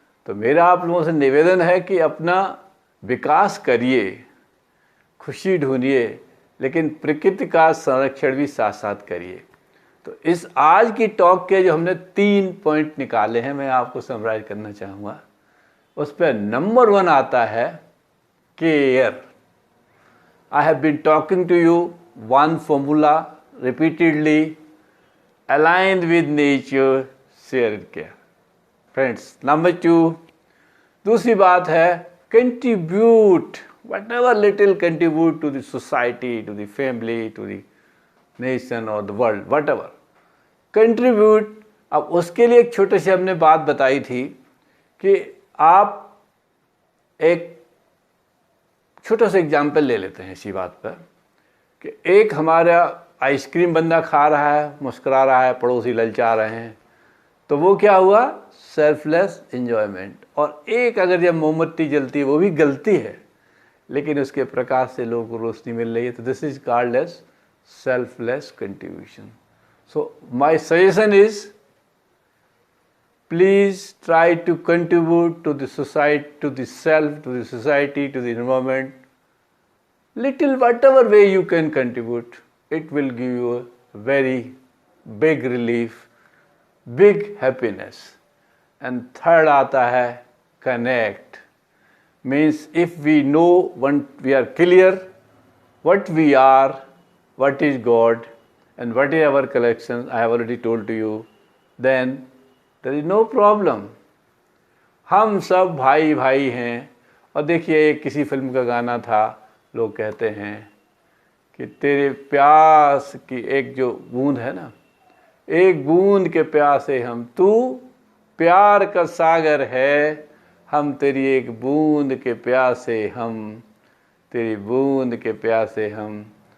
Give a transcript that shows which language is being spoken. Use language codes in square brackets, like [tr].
[hi] तो मेरा आप लोगों से निवेदन है कि अपना विकास करिए, खुशी ढूंढिए, लेकिन प्रकृति का संरक्षण भी साथ साथ करिए। तो इस आज की टॉक के जो हमने 3 पॉइंट निकाले हैं, मैं आपको समराइज करना चाहूँगा। उस पर नंबर 1 आता है care. [en] I have been talking to you one formula repeatedly: aligned with nature, shared care. Friends, number 2, [hi] दूसरी बात है [en] contribute, whatever little contribute to the society, to the family, to the nation or the world, whatever contribute। [hi] अब उसके लिए एक छोटे से हमने बात बताई थी कि आप एक छोटा सा एग्जाम्पल ले लेते हैं इसी बात पर कि एक हमारा आइसक्रीम बंदा खा रहा है, मुस्कुरा रहा है, पड़ोसी ललचा रहे हैं, तो वो क्या हुआ, सेल्फलेस एंजॉयमेंट। और एक अगर जब मोमबत्ती जलती है, वो भी गलती है, लेकिन उसके प्रकाश से लोगों को रोशनी मिल रही है, तो [en] This is called as selfless contribution. So my suggestion is, please try to contribute to the society, to the self, to the society, to the environment. Little whatever way you can contribute, it will give you a very big relief, big happiness. And third [hi] आता है [en] connect. Means if we know, when we are clear what we are, what is God, and what is our collection, I have already told to you, then there is no problem. [hi] हम सब भाई भाई हैं। और देखिए, एक किसी film का गाना था, लोग कहते हैं कि तेरे प्यास की एक जो बूंद है ना, एक बूंद के प्यासे हम, तू प्यार का सागर है, हम तेरी एक बूंद के प्यासे हम, तेरी बूंद के प्यासे हम।